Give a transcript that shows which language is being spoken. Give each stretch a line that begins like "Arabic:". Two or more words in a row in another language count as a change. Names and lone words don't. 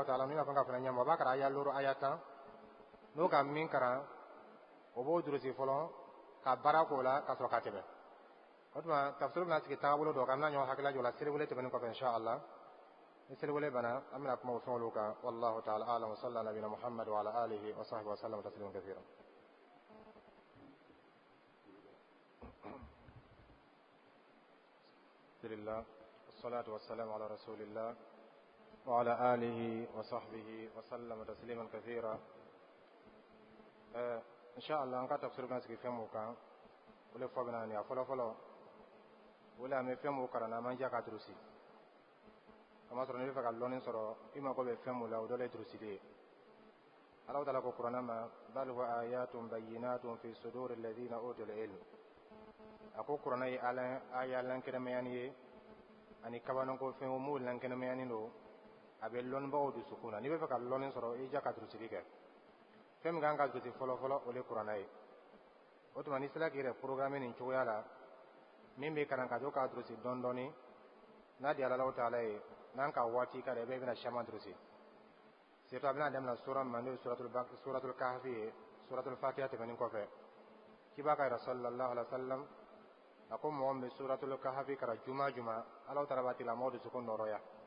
Arabic: تعالى عنه
Bambara: ka fana ɲɛma o b'a kɛra aya 6 aya 10 n'o ka min karan o b'o durusi fɔlɔ ka baara k'o la ka sɔrɔ ka tɛmɛ o tuma tafsir bɛna sigi taabolo dɔ kan an bɛna ɲɔgɔn hakilila jɔ o la seliwele tɛmɛnen kɔfɛ inshallah ni seliwele banna an bɛna kuma o fɛnw kan
Arabic: والله تعالى أعلم وصلى الله على نبينا محمد وعلى آله وصحبه وسلم تسليما كثيرا الحمد لله والصلاة والسلام على رسول الله وعلى آله وصحبه وسلم تسليما كثيرا
Bambara: inshallah an ka tafsir bɛna sigi fɛn mun kan o le fɔ bɛna nin a fɔlɔfɔlɔ o le an bɛ fɛn mun karan na an man jija ka durusi kamasɔrɔ n'i bɛ fɛ ka lɔnni sɔrɔ i mago bɛ fɛn mun la o dɔ le durusili ye
Arabic: الله تعالى
Bambara: ko kuranna ma
Arabic: بل هو آيات بينات في صدور الذين أوتوا العلم
Bambara: a ko kuranna ye aya lankɛnɛmayani ye ani kabanako fɛnw mun lankɛnɛmayani don a bɛ lɔnnibagaw dusukun na n'i bɛ fɛ ka lɔnni sɔrɔ i jija ka durusili kɛ fɛn min kan ka durusi fɔlɔfɔlɔ o le kuranna ye o tuma n'i sera k'i yɛrɛ programme nin cogoya la min bɛ karan ka to k'a durusi dɔɔni dɔɔni n'a di
Arabic: الله تعالى
Bambara: ye n'an ka waati ka dɛ bɛɛ bɛna caman durusi surtout a bɛna daminɛ sura min n'o ye
Arabic: سورة الكهف
Bambara: ye
Arabic: سورة الفاتحة
Bambara: tɛmɛnen kɔfɛ kibaa ka yira
Arabic: صلى الله عليه وسلم
Bambara: a ko mɔgɔ min bɛ
Arabic: سورة الكهف
Bambara: kara juma o juma
Arabic: الله تعالى
Bambara: b'a tigilamɔgɔ dusukun nɔrɔya